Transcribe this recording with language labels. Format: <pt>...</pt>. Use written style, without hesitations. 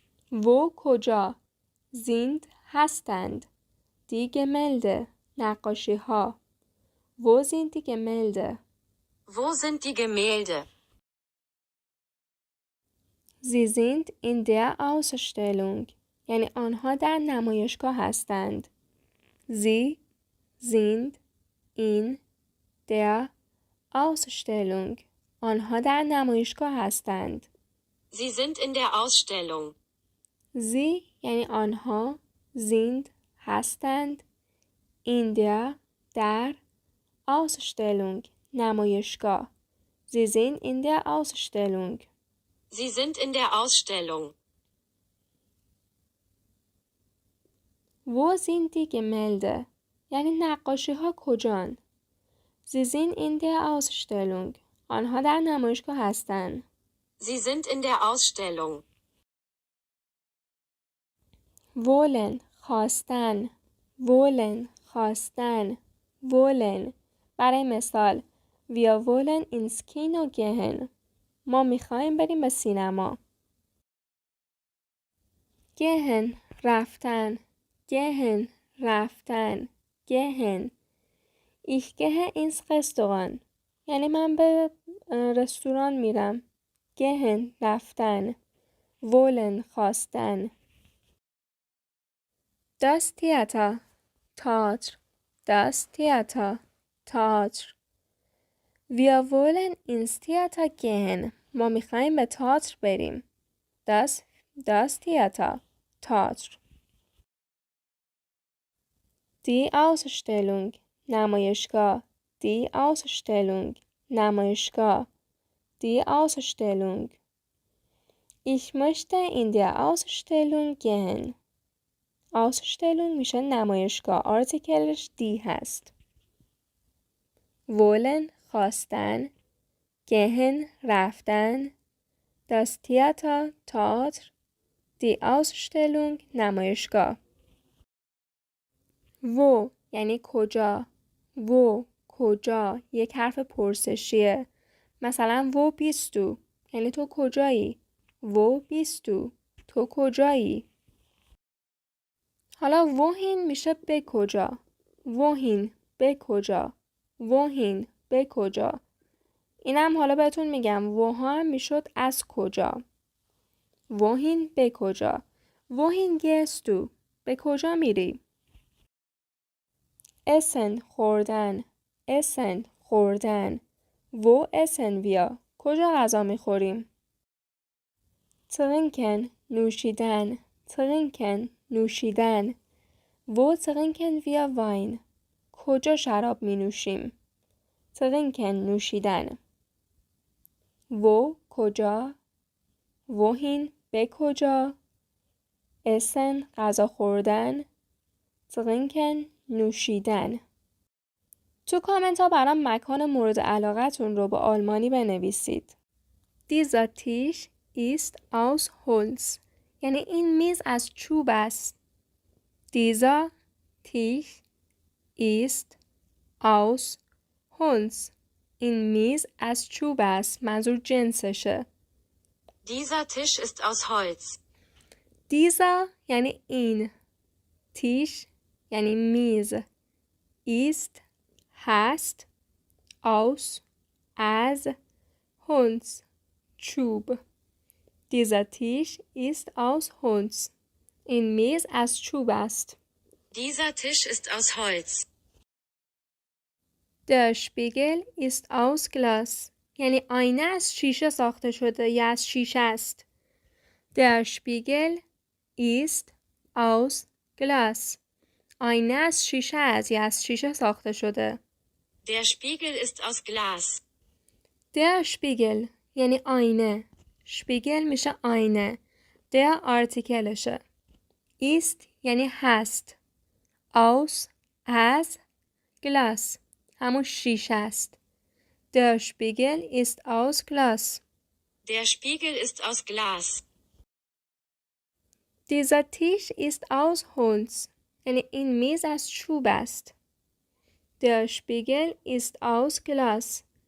<de>Wo کجا؟ sind هستند. Die Gemälde</de> <fa>نقاشی ها.</fa> <de>Wo sind die Gemälde? Wo sind die Gemälde? Sie sind in der Ausstellung.</de> <fa>یعنی آنها در نمایشگاه هستند.</fa> <de>Sie sind in der Ausstellung.</de> <fa>آنها در نمایشگاه هستند.</fa> <de>Sie sind in der Ausstellung.</de> <fa>Sie یعنی آنها sind هستند.</fa> <de>In der در Ausstellung نمایشگاه. Sie sind in der Ausstellung. Sie sind in der Ausstellung. Wo sind die Gemälde?</de> <fa>یعنی نقاشی ها کجان؟</fa> <de>Sie sind in der Ausstellung.</de> <fa>آنها در نمایشگاه هستند.</fa> <de>Sie sind in der Ausstellung. wollen خواستن. wollen خواستن. wollen</de> <fa>برای مثال</fa> <de>Wir wollen ins Kino gehen.</de> <fa>ما میخوایم بریم به سینما.</fa> <de>gehen رفتن. gehen رفتن. gehen Ich gehe ins Restaurant.</de> <fa>یعنی من به رستوران میرم. gehen رفتن.</fa> <de>wollen خواستن. Das Theater تئاتر. Das Theater تئاتر. Wir wollen ins Theater gehen.</de> <fa>ما میخوایم به تئاتر بریم.</fa> <de>Das Theater تئاتر. Die Ausstellung نمایشگاه. Die Ausstellung نمایشگاه. Die Ausstellung. Ich möchte in der Ausstellung gehen.</de> <fa>Ausstellung میشه نمایشگاه. آرتیکلش دی هست.</fa> <de>wollen خواستن. gehen رفتن. Das Theater تئاتر. Die Ausstellung نمایشگاه.</de> <fa>wo یعنی کجا. wo کجا یک حرف پرسشیه. مثلا</fa> <de>wo bist du</de> <fa>یعنی تو کجایی.</fa> <de>wo bist du</de> <fa>تو کجایی. حالا wohin میشه به کجا. wohin به کجا. wohin به کجا. اینم حالا بهتون میگم وها هم میشد از کجا. wohin به کجا.</fa> <de>wohin gehst du</de> <fa>به کجا میری.</fa> <de>essen خوردن. essen خوردن. wo essen wir</de> <fa>کجا غذا میخوریم.</fa> <de>trinken نوشیدن. trinken نوشیدن. wo trinken wir Wein</de> <fa>کجا شراب می نوشیم.</fa> <de>trinken نوشیدن. wo کجا.</de> <fa>wohin به کجا. essen غذا خوردن.</fa> <de>trinken نوشیدن.</de> <fa>تو کامنت ها برام مکان مورد علاقتون رو به آلمانی بنویسید.</fa> <de>Dieser Tisch ist aus Holz.</de> <fa>یعنی این میز از چوب است.</fa> <de>Dieser Tisch ist aus Holz.</de> <fa>این میز از چوب است. منظور جنسشه.</fa> <de>Dieser Tisch ist aus Holz.</de> <fa>Dieser یعنی این. Tisch یعنی میز. ist هست. aus از. Holz چوب.</fa> <de>Dieser Tisch ist aus Holz.</de> <fa>این میز از چوب است.</fa> <de>Dieser Tisch ist aus Holz. Der Spiegel ist aus Glas.</de> <fa>یعنی آینه از شیشه ساخته شده یا از شیشه است.</fa> <de>Der Spiegel ist aus Glas.</de> <fa>آینه از شیشه است یا از شیشه ساخته شده.</fa> <de>Der Spiegel ist aus Glas.</de> <fa>Der Spiegel یعنی آینه. شپیگل میشه آینه. Der آرتیکلشه. ist یعنی هست. aus از گلاس همون شیشه است.</fa> <de>Der Spiegel ist aus Glas. Der Spiegel ist aus Glas. Dieser Tisch ist aus Holz.</de> <fa>یعنی این میز از چوب است.</fa> <de>Der Spiegel ist aus Glas.</de>